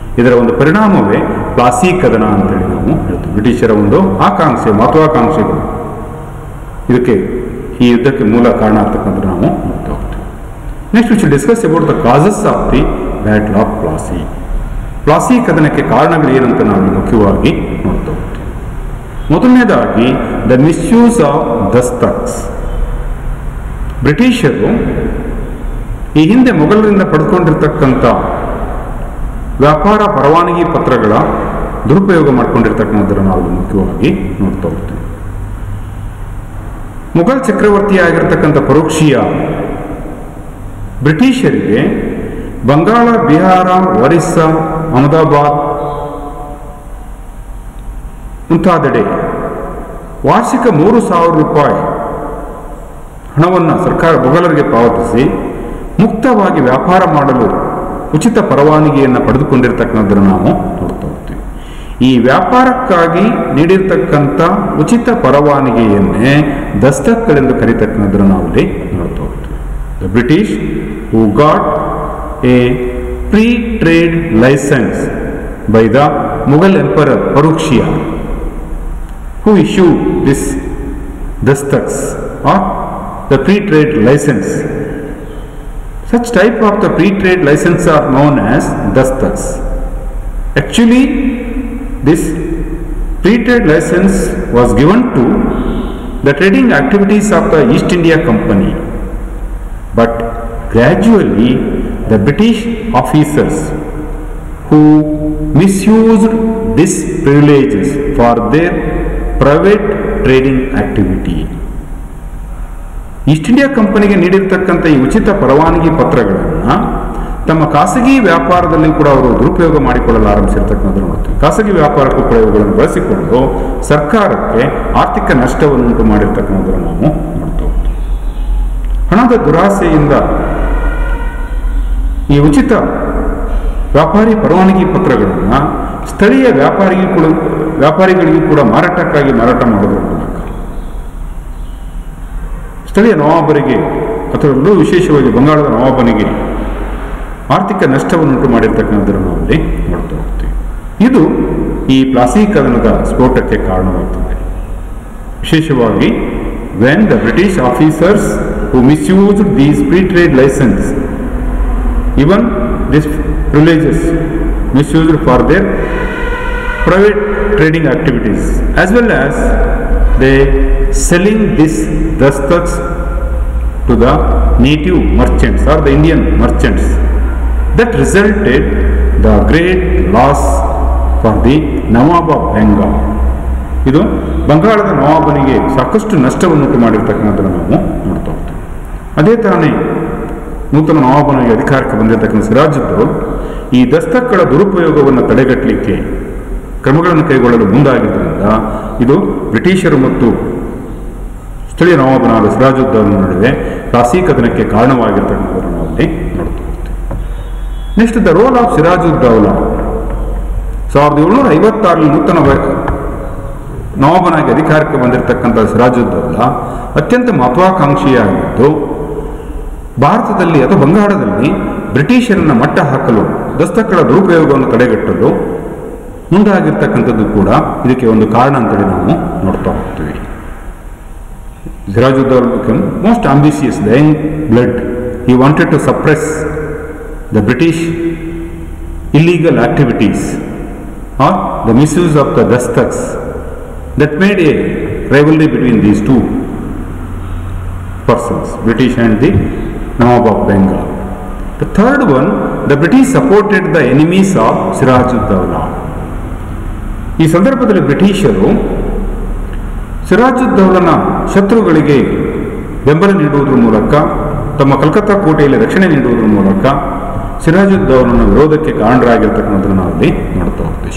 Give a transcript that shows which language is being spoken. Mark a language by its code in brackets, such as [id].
[kn] ಇದರ ಒಂದು ಪರಿಣಾಮವೇ ಪ್ಲಾಸಿ ಕದನ ಅಂತೇಳಿ ನಾವು ಹೇಳ್ತೀವಿ. ಬ್ರಿಟಿಷರ ಒಂದು ಮಹತ್ವಾಕಾಂಕ್ಷೆಗಳು ಇದಕ್ಕೆ ಈ ಯುದ್ಧಕ್ಕೆ ಮೂಲ ಕಾರಣ ಆಗ್ತಕ್ಕಂಥದ್ದು ನಾವು ನೋಡ್ತಾ ಹೋಗ್ತೀವಿ. [en] Next, we should discuss about the causes of the Battle of Plassey. [kn] Plassey ಕದನಕ್ಕೆ ಕಾರಣಗಳು ಏನಂತ ನಾವು ಮುಖ್ಯವಾಗಿ ನೋಡ್ತಾ ಹೋಗ್ತೀವಿ. ಮೊದಲನೇದಾಗಿ [en] The misuse of dastaks. [kn] ಬ್ರಿಟಿಷರು ಈ ಹಿಂದೆ ಮೊಘಲರಿಂದ ಪಡೆದುಕೊಂಡಿರ್ತಕ್ಕಂಥ ವ್ಯಾಪಾರ ಪರವಾನಗಿ ಪತ್ರಗಳ ದುರುಪಯೋಗ ಮಾಡಿಕೊಂಡಿರ್ತಕ್ಕಂಥದ್ದನ್ನು ನಾವು ಮುಖ್ಯವಾಗಿ ನೋಡ್ತಾ ಹೋಗ್ತೀವಿ. ಮೊಘಲ್ ಚಕ್ರವರ್ತಿಯಾಗಿರ್ತಕ್ಕಂಥ ಪರೋಕ್ಷಿಯ ಬ್ರಿಟಿಷರಿಗೆ ಬಂಗಾಳ, ಬಿಹಾರ, ಒರಿಸ್ಸಾ, ಅಹಮದಾಬಾದ್ ಮುಂತಾದೆಡೆ ವಾರ್ಷಿಕ 3,000 ರೂಪಾಯಿ ಹಣವನ್ನು ಸರ್ಕಾರ ಮೊಘಲರಿಗೆ ಪಾವತಿಸಿ ಮುಕ್ತವಾಗಿ ವ್ಯಾಪಾರ ಮಾಡಲು ಉಚಿತ ಪರವಾನಗಿಯನ್ನು ಪಡೆದುಕೊಂಡಿರ್ತಕ್ಕಂಥದ್ದನ್ನು ನಾವು ನೋಡ್ತಾ ಹೋಗ್ತೀವಿ. ಈ ವ್ಯಾಪಾರಕ್ಕಾಗಿ ನೀಡಿರ್ತಕ್ಕಂಥ ಉಚಿತ ಪರವಾನಗಿಯನ್ನೇ ದಸ್ತಕ್ಗಳೆಂದು ಕರೀತಕ್ಕಂಥದ್ದನ್ನು ನಾವು ಇಲ್ಲಿ ನೋಡ್ತಾ ಹೋಗ್ತೀವಿ. [en] The British who got a pre-trade license by the Mughal Emperor Parukshiya, who issued this dastaks or the pre-trade license. Such type of the pre-trade license are known as dastaks. Actually, this pre-trade license was given to the trading activities of the East India Company. But gradually, the British officers who misused these privileges for their private trading activity. [kn] East India ಕಂಪನಿಗೆ ನೀಡಿರ್ತಕ್ಕಂಥ ಈ ಉಚಿತ ಪರವಾನಗಿ ಪತ್ರಗಳನ್ನು ತಮ್ಮ ಖಾಸಗಿ ವ್ಯಾಪಾರದಲ್ಲಿ ಕೂಡ ಅವರು ದುರುಪಯೋಗ ಮಾಡಿಕೊಳ್ಳಲು ಆರಂಭಿಸಿರ್ತಕ್ಕಂಥದ್ದು ನೋಡ್ತೀವಿ. ಖಾಸಗಿ ವ್ಯಾಪಾರಕ್ಕೂ ಕೂಡ ಇವುಗಳನ್ನು ಬಳಸಿಕೊಂಡು ಸರ್ಕಾರಕ್ಕೆ ಆರ್ಥಿಕ ನಷ್ಟವನ್ನುಂಟು ಮಾಡಿರ್ತಕ್ಕಂಥದ್ದನ್ನು ನಾವು ನೋಡ್ತಾ ಹೋಗ್ತೀವಿ. ಹಣದ ದುರಾಸೆಯಿಂದ ಈ ಉಚಿತ ವ್ಯಾಪಾರಿ ಪರವಾನಗಿ ಪತ್ರಗಳನ್ನು ಸ್ಥಳೀಯ ವ್ಯಾಪಾರಿಗಳಿಗೂ ಕೂಡ ಮಾರಾಟಕ್ಕಾಗಿ ಮಾರಾಟ ಮಾಡೋದ್ರ ಮೂಲಕ ಸ್ಥಳೀಯ ನವಾಬರಿಗೆ ಅಥವಾ ವಿಶೇಷವಾಗಿ ಬಂಗಾಳದ ನವಾಬನಿಗೆ ಆರ್ಥಿಕ ನಷ್ಟವನ್ನುಂಟು ಮಾಡಿರ್ತಕ್ಕಂಥದ್ದನ್ನು ನಾವು ಅಲ್ಲಿ ನೋಡ್ತಾ ಹೋಗ್ತೀವಿ. ಇದು ಈ ಪ್ಲಾಸಿ ಕದನದ ಸ್ಫೋಟಕ್ಕೆ ಕಾರಣವಾಗ್ತದೆ. ವಿಶೇಷವಾಗಿ [en] when the British officers who misused these pre-trade license, even these privileges misused for their private trading activities, as well as they selling this dastaks to the native merchants or the Indian merchants, that resulted the great loss for the Nawab of Bengal. [kn] ಇದು ಬಂಗಾಳದ ನವಾಬನಿಗೆ ಸಾಕಷ್ಟು ನಷ್ಟವನ್ನುಂಟು ಮಾಡಿರ್ತಕ್ಕಂಥದ್ದನ್ನು ನಾವು ನೋಡ್ತಾ ಹೋಗ್ತೀವಿ. ಅದೇ ಥರನೇ ನೂತನ ನವಾಬನಿಗೆ ಅಧಿಕಾರಕ್ಕೆ ಬಂದಿರತಕ್ಕಂಥ ಸಿರಾಜುದ್ದೌಲ್ ಈ ದಸ್ತಕ್ಗಳ ದುರುಪಯೋಗವನ್ನು ತಡೆಗಟ್ಟಲಿಕ್ಕೆ ಕ್ರಮಗಳನ್ನು ಕೈಗೊಳ್ಳಲು ಮುಂದಾಗಿದ್ದರಿಂದ ಇದು ಬ್ರಿಟಿಷರು ಮತ್ತು ಸ್ಥಳೀಯ ನವಾಬನಾದ ಸಿರಾಜುದ್ದೌಲನ ನಡುವೆ ಪ್ಲಾಸಿ ಕದನಕ್ಕೆ ಕಾರಣವಾಗಿರ್ತಕ್ಕಂಥದ್ದನ್ನು ನಾವು ಅಲ್ಲಿ ನೋಡ್ತಾ ಹೋಗ್ತೀವಿ. [en] Next the role of Sirajuddaulah. [kn] 1756 ನೂತನ ನವಾಬನಾಗಿ ಅಧಿಕಾರಕ್ಕೆ ಬಂದಿರತಕ್ಕಂಥ ಸಿರಾಜುದ್ದೌಲ ಅತ್ಯಂತ ಮಹತ್ವಾಕಾಂಕ್ಷಿಯಾಗಿದ್ದು ಭಾರತದಲ್ಲಿ ಅಥವಾ ಬಂಗಾಳದಲ್ಲಿ ಬ್ರಿಟಿಷರನ್ನ ಮಟ್ಟ ಹಾಕಲು ದಸ್ತಕ್ಗಳ ದುರುಪಯೋಗವನ್ನು ತಡೆಗಟ್ಟಲು ಮುಂದಾಗಿರ್ತಕ್ಕಂಥದ್ದು ಕೂಡ ಇದಕ್ಕೆ ಒಂದು ಕಾರಣ ಅಂತೇಳಿ ನಾವು ನೋಡ್ತಾ ಹೋಗ್ತೀವಿ. [en] Sirajuddaulah became most ambitious, the young blood. He wanted to suppress the British illegal activities or the misuse of the dastaks. That made a rivalry between these two persons, British and the Nawab of Bengal. The third one, the British supported the enemies of Sirajuddaulah. [kn] ಈ ಸಂದರ್ಭದಲ್ಲಿ ಬ್ರಿಟಿಷರು ಸಿರಾಜುದ್ದೌಲನ ಶತ್ರುಗಳಿಗೆ ಬೆಂಬಲ ನೀಡುವುದರ ಮೂಲಕ, ತಮ್ಮ ಕಲ್ಕತ್ತಾ ಕೋಟೆಯಲ್ಲಿ ರಕ್ಷಣೆ ನೀಡುವುದರ ಮೂಲಕ ಸಿರಾಜುದ್ದೌಲನ ವಿರೋಧಕ್ಕೆ ಕಾರಣರಾಗಿರ್ತಕ್ಕಂಥದ್ದನ್ನು ನಾವಲ್ಲಿ ನೋಡ್ತಾ ಹೋಗ್ತೀವಿ.